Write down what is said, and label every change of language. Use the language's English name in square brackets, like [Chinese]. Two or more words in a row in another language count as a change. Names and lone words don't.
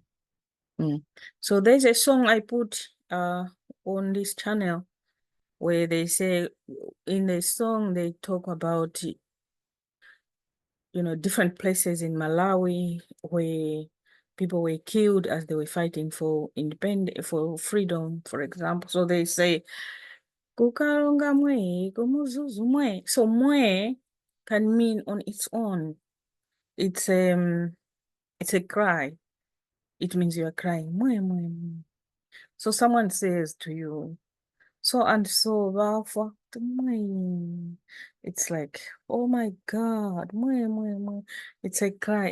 [English] So there's a song I put on this channel where they say, in the song they talk about different places in Malawi where people were killed as they were fighting for for freedom, for example. So they say [Nyanja] kukalonga mwe kumuzuzu mwe. [English] So mwe can mean on its own. It's a cry. It means you are crying. [Nyanja] Mwe mwe mwe. [English] So someone says to you, so and so Valfa. It's like, oh my God, it's a cry.